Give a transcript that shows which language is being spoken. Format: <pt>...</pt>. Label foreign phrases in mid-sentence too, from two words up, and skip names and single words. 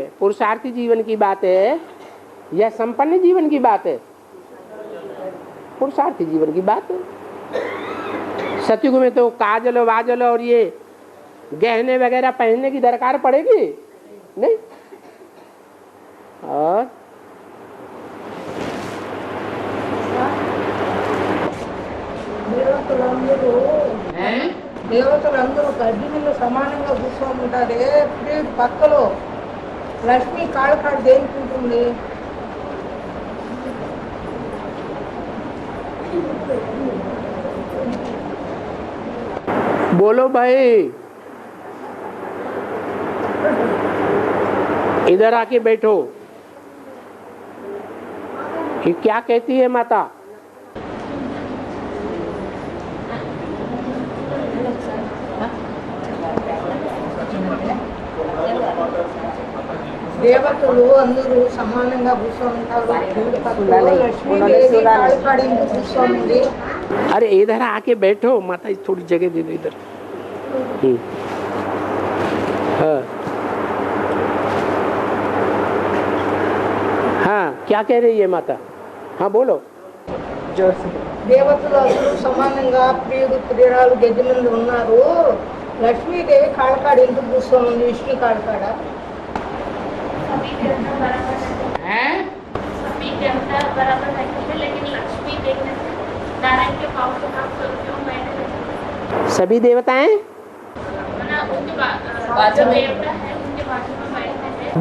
<hi>पुरुषार्थी जीवन की बात है या संपन्न जीवन की बात है? पुरुषार्थी जीवन की बात है। सतयुग में तो काजल वाजल और ये गहने वगैरह पहनने की दरकार पड़ेगी नहीं। और</hi> <te>దేవతలందరూ గడ్డి మీద సమానంగా కూర్చొని ఉంటారే, ప్రియుడి పక్కలో లక్ష్మి కాళ్ళ కాడ దేనికుంటుంది?</te> <hi>बोलो भाई, इधर आके बैठो। ये क्या कहती है माता?</hi> <te>దేవతలు అందరూ సమానంగా కూర్చొని ఉంటారు, ప్రియుడి పక్కలో లక్ష్మీదేవి కాళ్ళ కాడ ఎందుకు కూర్చొని?</te> <hi>अरे इधर आके बैठो माता, थोड़ी जगह दे दो इधर। हाँ हाँ, क्या कह रही है माता? हाँ बोलो।</hi> <te>దేవతలు అందరూ సమానంగా ప్రియుడు ప్రియురాలు గడ్డి మీద ఉన్నారు, లక్ష్మీదేవి కాళ్ళ కాడ ఎందుకు కూర్చొని ఉంది? విష్ణు కాళ్ళ కాడ</te> <hi>सभी देवता बराबर है, सभी देवता बराबर है, लेकिन लक्ष्मी देखने से नारायण के पाँव के नाम पर क्यों बैठे? सभी देवताएं उनके बाजू देवता है, उनके बाजू में बैठते हैं,</hi>